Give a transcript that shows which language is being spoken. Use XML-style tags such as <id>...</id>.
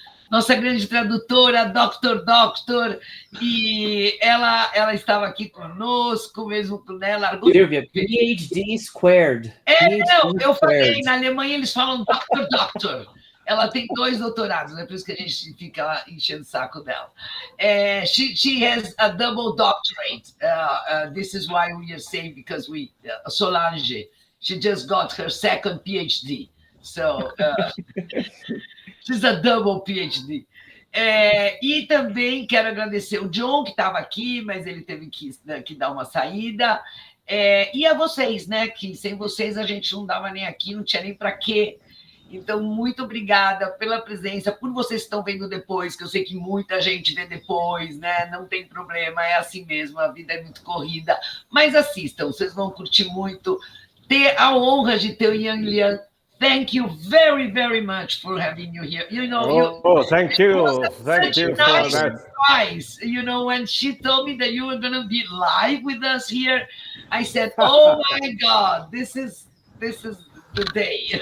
<pt>Nossa grande tradutora, Doctor, e ela estava aqui conosco, mesmo com ela.</pt> <en>Silvia, PhD squared.</en> <pt>Eu falei, na Alemanha eles falam Doctor. Ela tem 2 doutorados, é por isso que a gente fica enchendo o saco dela.</pt> <en>She has a double doctorate. This is why we are saying, because Solange, she just got her second PhD. So, she's a double PhD.</en> <pt>E também quero agradecer o John, que estava aqui, mas ele teve que dar uma saída. E a vocês, né? Que sem vocês a gente não dava nem aqui, não tinha nem para quê. Então, muito obrigada pela presença, por vocês que estão vendo depois, que eu sei que muita gente vê depois, né? Não tem problema, é assim mesmo, a vida é muito corrida. Mas assistam, vocês vão curtir muito. Ter a honra de ter o Lian.</pt> <en>Thank you very, very much for having you here. Thank you. Thank you for nice that. Surprise. When she told me that you were going to be live with us here, I said, "Oh my God, this is the day."</en>